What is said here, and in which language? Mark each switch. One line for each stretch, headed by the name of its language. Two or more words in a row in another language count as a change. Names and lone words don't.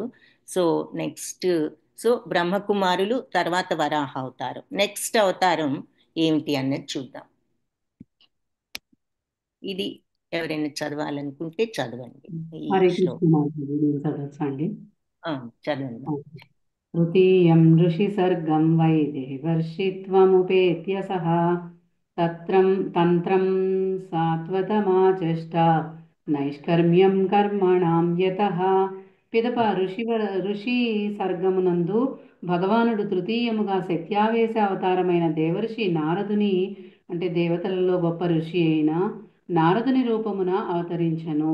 Telugu: సో నెక్స్ట్ బ్రహ్మకుమారులు తర్వాత వరాహ అవతారం. నెక్స్ట్ అవతారం ఏమిటి అన్నది చూద్దాం. ఇది ఎవరైనా చదవాలనుకుంటే చదవండి. హరే కృష్ణ మాతాజీ, నేను చదవచ్చండి? చదవండి.
Sanskrit: तृतीयं ऋषिसर्गं वै देवर्षित्वमुपेत्य सः तन्त्रं सात्वतमाचष्टा नैष्कर्म्यं कर्मणां यतः.
Telugu: పిదప ఋషి సర్గమునందు భగవానుడు తృతీయముగా శక్త్యావేశ అవతారమైన దేవర్షి నారదుని అంటే దేవతలలో గొప్ప ఋషి అయిన నారదుని రూపమున అవతరించను.